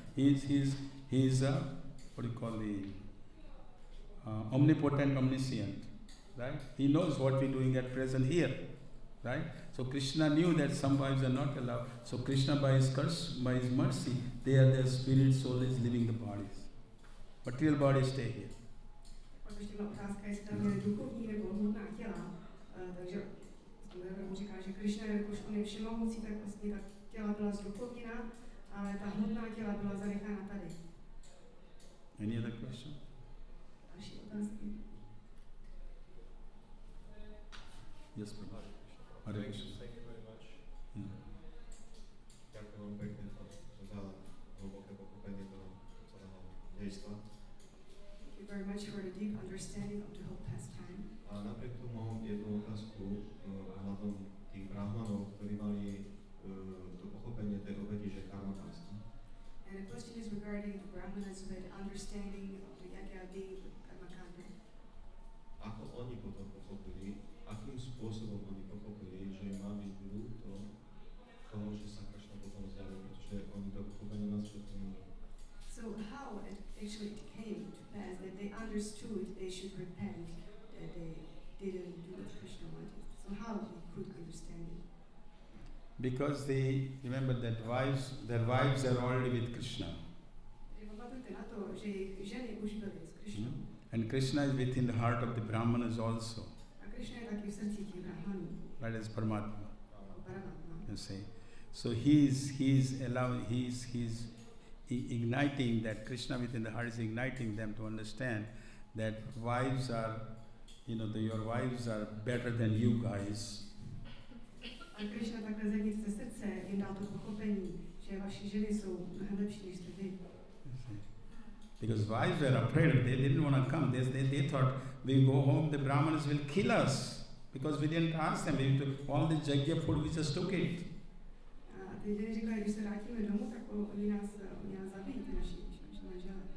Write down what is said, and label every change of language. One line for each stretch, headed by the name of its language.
English: He's what do you call the omnipotent, omniscient, right? He knows what we're doing at present here, right? So Krishna knew that some wives are not allowed. So Krishna, by his mercy, their spirit soul is leaving the bodies. Material bodies stay here.
Czech: Pak ještě byla otázka, jestli tam měly duchovní nebo hmotná těla. Takže mu říká, že Krishna, jakož on je všemohoucí, tak vlastně ta těla byla zduchovněna, ale ta hmotná těla byla zanechána tady.
English: Any other question?
Czech: Další otázky?
English: Yes, Prabhu. Hare Krishna. Thank you very much.
Slovak: Ďakujem veľmi pekne za hlboké pochopenie toho celého dejstva.
English: Thank you very much for the deep understanding of the whole pastime.
Slovak: A napriek tomu mám jednu otázku ohľadom tých brahmanov, ktorí mali to pochopenie tej obeti, že karma pasta.
English: And the question is regarding the Brahmanas who had understanding of the yajna being karma kanda.
Slovak: Ako oni potom pochopili, akým spôsobom oni pochopili, že má byť ľúto toho, že sa Krishna potom zjavil, pretože oni to pochopenie na začiatku nemali.
English: So how it actually came to pass that they understood they should repent, that they didn't do what Krishna wanted. So how they could understand it? Because they remember that their wives are already with Krishna.
Czech: Pamatujte na to, že jejich ženy už byly s Krishnou.
English: And Krishna is within the heart of the Brahmanas also.
Czech: A Krishna je taky v srdci těch brahmanů.
English: That is Paramatma. Paramatma. You see. So he's igniting that Krishna within the heart is igniting them to understand that wives are, your wives are better than you guys.
Czech: A Krishna takhle zevnitř ze srdce jim dal to pochopení, že vaše ženy jsou mnohem lepší, než jste vy.
English: Because wives were afraid, they didn't want to come. They thought, we go home, the Brahmanas will kill us. Because we didn't ask them, all the jagya food, we just took it.
Czech: A ty ženy říkají, když se vrátíme domů, tak oni nás zabijí, ty naši manželé.